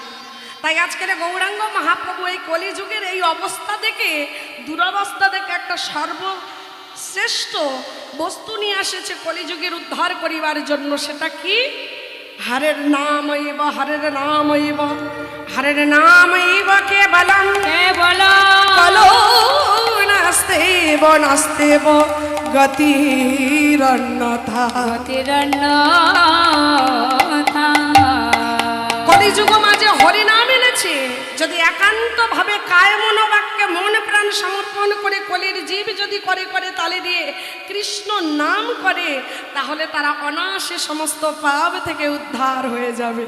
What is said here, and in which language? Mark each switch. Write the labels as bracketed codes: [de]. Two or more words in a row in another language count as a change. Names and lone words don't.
[bn] রাধে, তাই আজকের গৌরাঙ্গ মহাপ্রভু এই কলিযুগের এই অবস্থা দেখে, দুরবস্থা দেখে একটা সর্বশ্রেষ্ঠ বস্তু নিয়ে আসেছে কলিযুগের উদ্ধার করিবার জন্য। সেটা কি? [sa] হরের নামৈব, হরের নামৈব, হরের নামৈব কেবলম কলো নাস্তেব নাস্তেব গতিরন্যথা। [bn] কলিযুগ মাঝে হরিনাম এনেছে। যদি একান্ত ভাবে কায় মনোবাক্যে মন প্রাণ সমর্পণ করে কলির জীব যদি করে তালে দিয়ে কৃষ্ণ নাম করে, তাহলে তারা অনায়াসে সমস্ত পাপ থেকে উদ্ধার হয়ে যাবে।